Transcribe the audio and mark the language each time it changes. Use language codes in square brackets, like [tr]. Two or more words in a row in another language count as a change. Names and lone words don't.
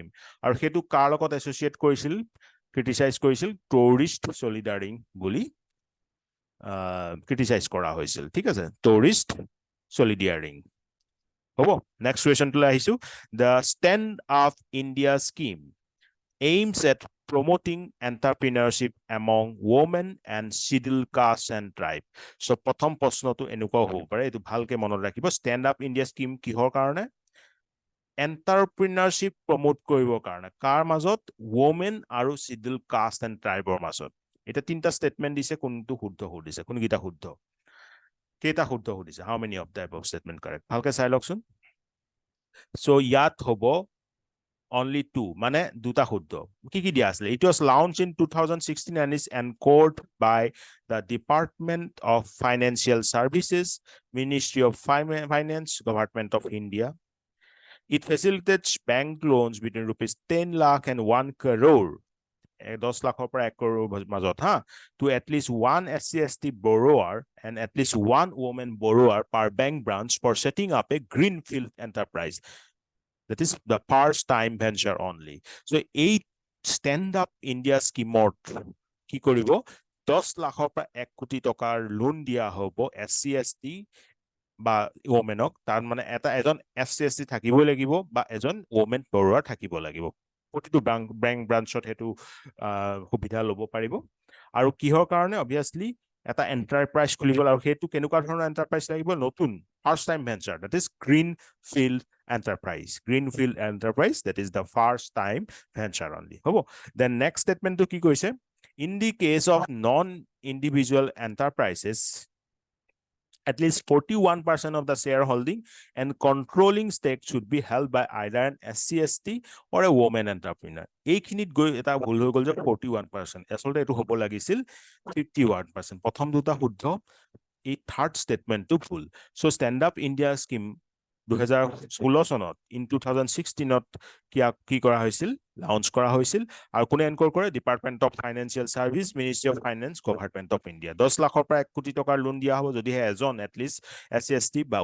[as] আৰু সেইটো কাৰ লগত এছ'চিয়েট কৰিছিল, ক্ৰিটিচাইজ কৰিছিল, [en] tourist soldiering [as] বুলি ক্ৰিটিচাইজ কৰা হৈছিল। ঠিক আছে, [en] tourist soldiering [as] হ'ব। নেক্সট কুৱেশ্যনটোলৈ আহিছো, [en] The Stand Up India scheme aims at promoting entrepreneurship among women and scheduled caste and tribe. [as] So প্ৰথম প্ৰশ্নটো এনেকুৱা হ'ব পাৰে, এইটো ভালকে মনত ৰাখিব, ষ্টেণ্ড আপ ইণ্ডিয়া স্কিম কিহৰ কাৰণে? [en] entrepreneurship promote [as] কৰিবৰ কাৰণে। কাৰ মাজত? women আৰু [en] scheduled caste and tribeৰ [as] মাজত। এটা 3টা ষ্টেটমেণ্ট দিছে, কোনটো শুদ্ধ সুধিছে, কোনকেইটা শুদ্ধ, কেইটা শুদ্ধ সুধিছে, [en] how many of the above statement correct? [as] ভালকে চাই লওকচোন। So ইয়াত হ'ব [en] only 2, [as] মানে দুটা শুদ্ধ। কি কি দিয়া আছিলে? [en] It was launched in 2016 and is anchored by the Department of Financial Services, Ministry of Finance, Government of India. It facilitates bank loans between rupees 10 lakh and 1 crore [as] 10 লাখৰ পৰা 1 crore মাজত [en] to at least one SC/ST borrower and at least one woman borrower per bank branch for setting up a greenfield enterprise. That is the first time venture only. [as] So এই stand up India scheme কি কৰিব 10 লাখৰ পৰা 1 কোটি টকাৰ লোন দিয়া হ'ব SC/ST বা ওমেনক তাৰ মানে এজন SC/ST থাকিবই লাগিব বা এজন [en] women borrower [as] থাকিব লাগিব প্ৰতিটো [en] bank branchত [as] হেতু সুবিধা ল'ব পাৰিব আৰু কিহৰ কাৰণে obviously এটা এন্টাৰপ্ৰাইজ খুলিব আৰু হেতু কেনেকুৱা ধৰণৰ এন্টাৰপ্ৰাইজ লাগিব নতুন [en] first time venture, that is greenfield enterprise, that is the first time venture only. Then next statement to [as] কি কৈছে [en] in the case of non-individual enterprises, at least 41% of the shareholding and controlling stake should be held by either an SC/ST or a woman entrepreneur. [as] এইখিনিত গৈ এটা ভুল হৈ গল যে 41%, আসলে এটো হ'ব লাগিছিল 51%. প্ৰথম দুটা শুদ্ধ, এই [en] third statementটো [as] ভুল. সো ষ্টেণ্ড আপ ইণ্ডিয়া স্কিম 2016 চনত ইন 2016ত কি কৰা হৈছিল লঞ্চ কৰা হৈছিল আৰু কোনে এনকোৰ কৰে ডিপাৰ্টমেন্ট অফ ফাইনেন্সিয়েল সাৰ্ভিস মিনিষ্ট্ৰি অফ ফাইনেন্স গভৰ্নমেন্ট অফ ইণ্ডিয়া 10 লাখৰ পৰা 1 কোটি টকাৰ লোন দিয়া হ'ব যদি এজন এটলিষ্ট SC/ST বা